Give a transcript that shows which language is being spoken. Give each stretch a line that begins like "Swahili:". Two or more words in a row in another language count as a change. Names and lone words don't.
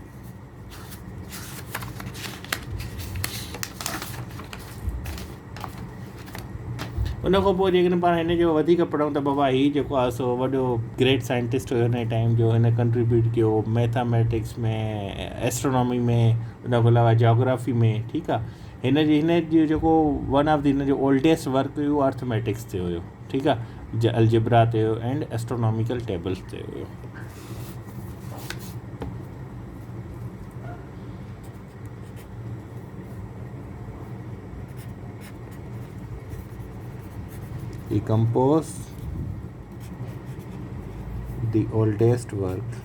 Sindhi: उन खां पोइ जेकॾहिं पाण हिन जो वधीक पढ़ूं त बाबा हीउ जेको आहे सो वॾो
English: great scientist
Sindhi: हुयो हिन टाइम जो, हिन कंट्रीब्यूट कयो मैथामेटिक्स में, एस्ट्रोनॉमी में, उन खां अलावा जोग्राफी में। ठीकु आहे। हिन जो जेको
English: one of the
Sindhi: हिन जो
English: oldest work
Sindhi: हुयो अर्थमेटिक्स ते हुयो। ठीकु आहे। अलजिब्रा ते हुयो एंड
English: astronomical tables
Sindhi: ते हुयो।
English: He composed the oldest work